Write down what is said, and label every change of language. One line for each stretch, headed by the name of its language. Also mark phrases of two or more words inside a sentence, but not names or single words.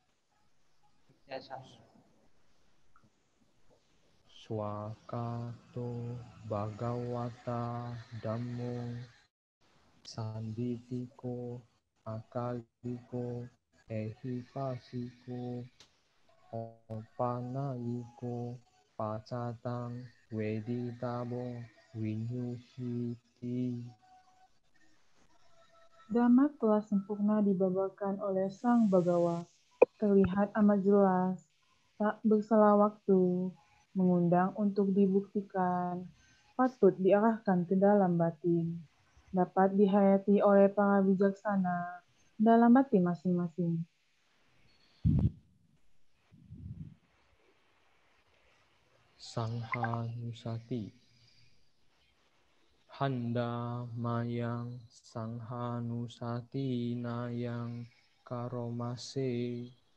Pali: Swakato Bhagawata Dhammo Sanditiko Akaliko Ehipasiko Opanayiko Pacatang Weditabo Winyuhiti.
Indonesian: Dhamma telah sempurna dibabarkan oleh Sang Bagawa, terlihat amat jelas, tak bersalah waktu, mengundang untuk dibuktikan, patut diarahkan ke dalam batin, dapat dihayati oleh para bijaksana dalam batin masing-masing.
Pali: Sangha Nusati. Handa mayang Sangha Nusati nayang karomase.